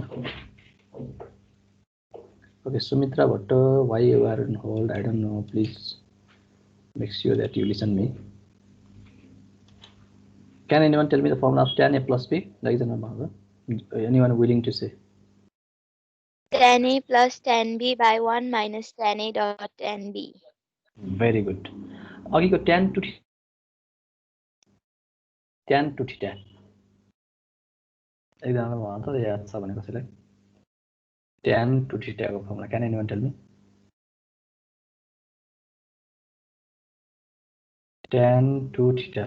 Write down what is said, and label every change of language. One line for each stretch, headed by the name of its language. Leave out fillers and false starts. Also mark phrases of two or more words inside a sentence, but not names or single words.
English: Okay, Sumitra Bhatta, why you are on hold? I don't know. Please make sure that you listen me. Can anyone tell me the formula of tan a plus b? Anyone willing to say? Tan a plus tan b by 1 minus tan a dot tan b. Very good. Okay, go tan to theta. Tan to theta. Tan to theta formula. Can anyone tell me? Tan to theta.